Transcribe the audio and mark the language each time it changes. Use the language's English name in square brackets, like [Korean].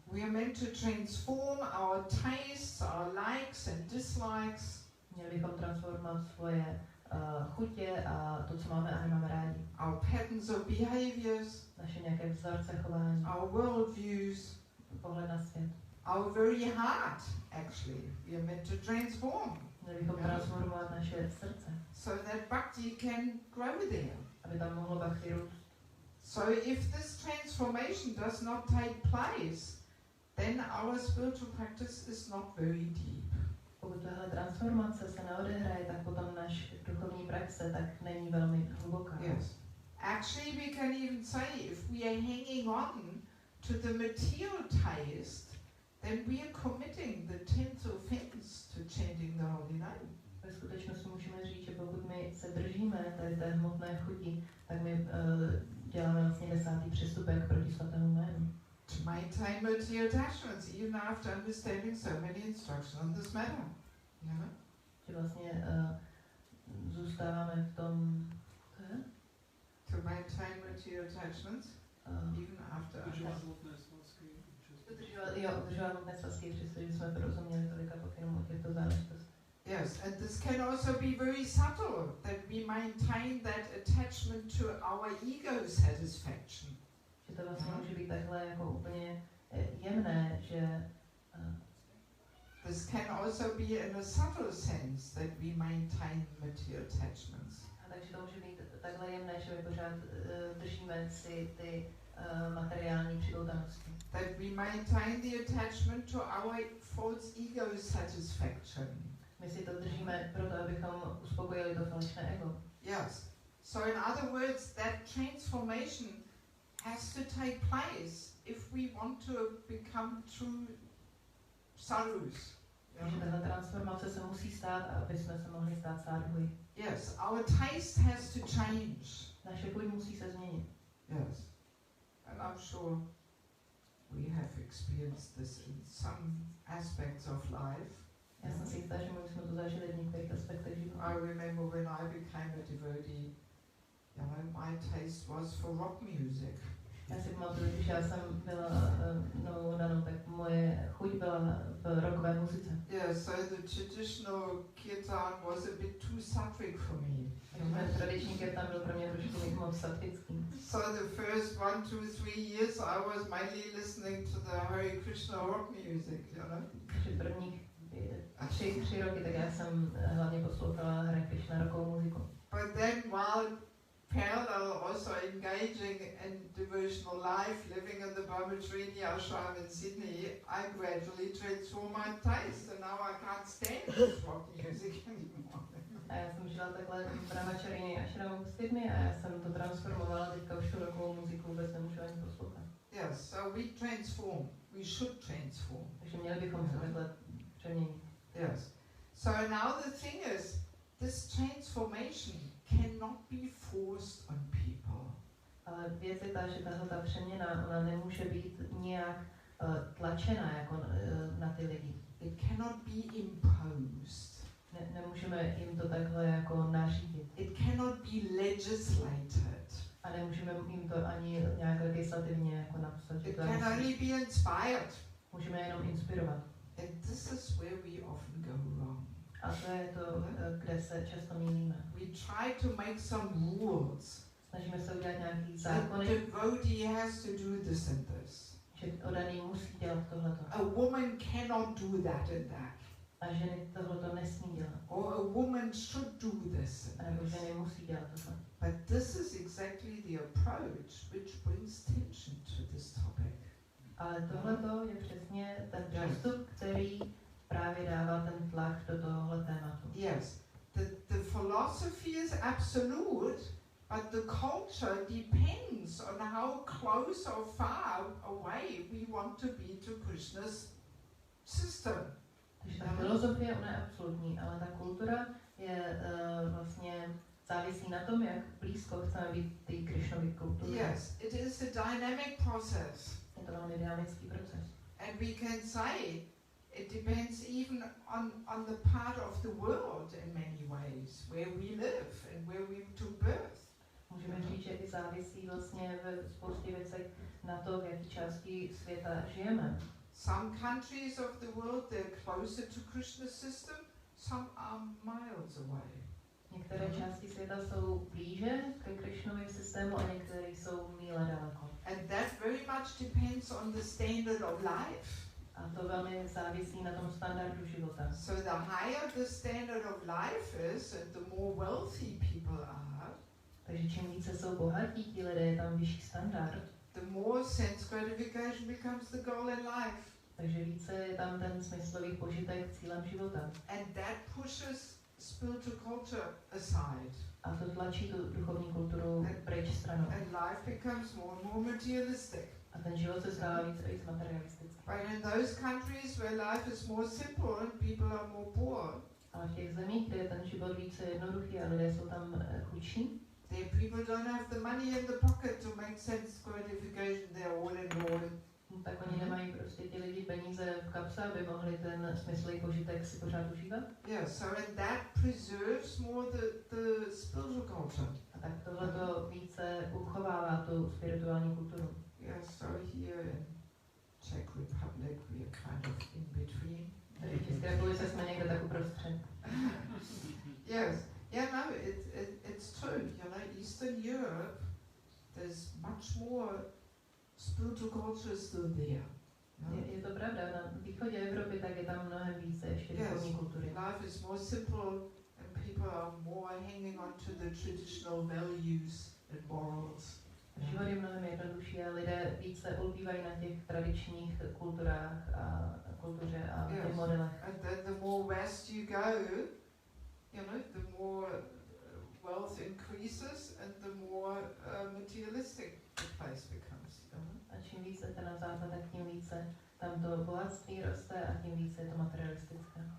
[English] We are meant to transform our tastes, our likes and dislikes. [Czech] Měli bychom transformovat svoje chutě a to, co máme a nemáme rádi. [English] Our patterns of behaviors. [Czech] Naše nějaké vzorce chování. [English] Our worldviews. [Czech] Pohled na svět. [English] Our very heart, actually. We are meant to transform. [Czech] Měli bychom transformovat naše srdce. [English] So that bhakti can grow there. [Czech] Aby tam mohlo bhakti růst. [English] So if this transformation does not take place, then our spiritual practice is not very deep. [Czech] Pokud tahle transformace se neodehraje, tak potom naš duchovní praxe tak není velmi hluboká. [English] Yes. Actually, we can even say if we are hanging on to the material taste, then we are committing the 10th offense to chanting the holy name. [Czech] Ve skutečnosti můžeme říct, že pokud my se držíme tady té hmotné chuti, tak my děláme vlastně 10. přestupek proti svatému jménu. [English] To maintain material attachments even after understanding so many instructions on this matter. Yeah? [Czech] Že vlastně zůstáváme v tom... [English] To maintain material attachments even after [Czech] udržovat hmotné svazky. Udržovat hmotné svazky, přestože jsme porozuměli tolika pokynům o těchto záležitostech. [English] Yes, and this can also be very subtle, that we maintain that attachment to our ego satisfaction. [Czech] Že to vlastně může být takhle jako úplně jemné, že [English] this can also be in a subtle sense that we maintain material attachments. [Czech] A takže to může být takhle jemné, že my pořád držíme si ty materiální připoutanosti. [English] That we maintain the attachment to our false ego satisfaction. [Czech] My si to držíme proto, abychom uspokojili to falešné ego. [English] Yes. So in other words, that transformation has to take place if we want to become true sadhus. [Czech] Takže tato transformace se musí stát, aby jsme se mohli stát sadhuji. [English] Yes, our taste has to change. [Czech] Naše chuť musí se změnit. [English] Yes. And I'm sure we have experienced this in some aspects of life. [Czech] Já jsem si jistá, že my jsme to zažili v některých aspektech života. [English] I remember when I became a devotee, my taste was for rock music. [Czech] Já si pamatuju, když já jsem byla novou danou, tak moje chuť byla v rockové muzice. [English] Yeah, so the traditional kirtan was a bit too sattvic for me. [Czech] Takže tradiční kirtan byl pro mě trošku moc sattvický. [English] So the first 1, 2, 3 years I was mainly listening to the Hare Krishna rock music, you know. [Czech] Takže prvních 3 roky, tak já jsem hlavně poslouchala Hare Krishna rockovou muziku. [English] But then while parallel also engaging in devotional life, living in the Brahmacharya ashram in Sydney, I gradually transformed my taste and now I can't stand this rock music anymore. [Czech] A já jsem žila takhle v Brahmacharya ashramu v Sydney a já jsem to transformovala, teďka už tu rockovou muziku vůbec nemůžu ani poslouchat. [English] Yes, so we transform. We should transform. [Czech] Takže měli bychom se takhle přeměnit. [English] Yes. So now the thing is, this transformation cannot be forced on people. [Czech] Ale věc je ta, že tahle přeměna, ona nemůže být nějak tlačena jako na ty lidi. [English] It cannot be imposed. [Czech] Nemůžeme jim to takhle jako nařídit. [English] It cannot be legislated. [Czech] A nemůžeme jim to ani nějak legislativně jako napsat. [English] It can only be inspired. [Czech] Můžeme jenom inspirovat. [English] And this is where we often go wrong. [Czech] A to je to, kde se často mýlíme. [English] We try to make some rules. [Czech] Snažíme se udělat nějaký [English] The [Czech] zákony, [English] devotee has to do this and this. [Czech] že oddaný musí dělat tohleto. [English] A woman cannot do that and that. [Czech] A ženy tohleto nesmí dělat. [English] Or a woman should do this [Czech] A [English] and [Czech] nebo [English] this. [Czech] ženy musí dělat tohle. [English] But this is exactly the approach which brings tension to this topic. [Czech] Ale tohleto je přesně ten přístup, který právě dává ten tlak do tohohle tématu. [English] Yes, the philosophy is absolute, but the culture depends on how close or far away we want to be to Krishna's system. [Czech] Takže ta filozofie, ona je absolutní, ale ta kultura je vlastně závisí na tom, jak blízko chceme být té Krishnovy kultury. [English] Yes, it is a dynamic process. [Czech] Je to velmi dynamický proces. [English] And we can say it depends even on the part of the world in many ways, where we live and where we took birth. [Czech] Můžeme říct, že i závisí vlastně ve spoustě věcech na to, v jaké části světa žijeme. [English] Some countries of the world, they're closer to Krishna's system, some are miles away. [Czech] Některé části světa jsou blíže ke Krishnovým systému a některé jsou míle daleko. [English] And that very much depends on the standard of life. [Czech] A to velmi závisí na tom standardu života. [English] So the higher the standard of life is and the more wealthy people are, [Czech] Takže čím více jsou bohatí ti lidé, je tam vyšší standard. [English] the more sense gratification becomes the goal in life. [Czech] Takže více je tam ten smyslový požitek cílem života. [English] And that pushes spiritual culture aside. [Czech] A to tlačí tu duchovní kulturu pryč stranou. [English] And life becomes more and more materialistic. [Czech] A ten život se stává víc a víc materialistický. [English] But in those countries where life is more simple and people are more poor, [Czech] Ale v těch zemích, kde je ten život více jednoduchý a lidé jsou tam chudší, [English] their people don't have the money in the pocket to make sense gratification. They're all involved. [Czech] tak oni nemají prostě ti lidi peníze v kapse, aby mohli ten smyslový požitek si pořád užívat. [English] Yeah, so and that preserves more the spiritual culture. [Czech] A tak tohle to více uchovává tu spirituální kulturu. [English] Yeah, so here in Czech Republic we are kind of in between. [Czech] Takže v České republice jsme někde tak uprostřed. [English] Yes, yeah, no, it's true. You know, Eastern Europe, there's much more spiritual culture still there. [Czech] Je to pravda, na východě Evropy tak je tam mnohem více ještě duchovní kultury. [English] Life is more simple and people are more hanging on to the traditional values and morals. [Czech] Život je mnohem jednodušší a lidé více ulpívají na těch tradičních kulturách a kultuře a těch modelech. [English] And then the more west you go, you know, the more wealth increases and the more materialistic the place becomes. [Czech] A čím více jste na západ, tak tím více tam to bohatství roste a tím více je to materialistické.